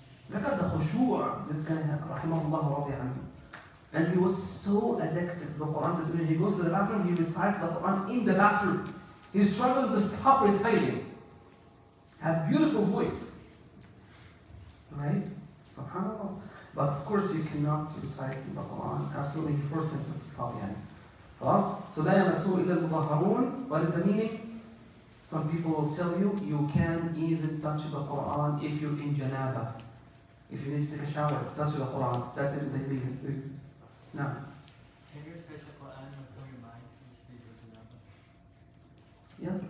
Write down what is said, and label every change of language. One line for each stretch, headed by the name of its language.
English: Look at the khushu' this guy, rahimahullah wa radiya anhu. And he was so addicted to the Quran that when he goes to the bathroom, he recites the Quran in the bathroom. He's struggling to stop reciting. Had beautiful voice. Right? SubhanAllah. But of course you cannot recite the Quran. Absolutely, he forced himself to stop.
Arabic: So لا يمسه إلا المطهرون.
English: What is the meaning? Some people will tell you, you can't even touch the Quran if you're in janaba. If you need to take a shower, touch the Quran. That's it, they leave it. No. Can you recite the Quran before your mind and sleep with janaba? Yeah.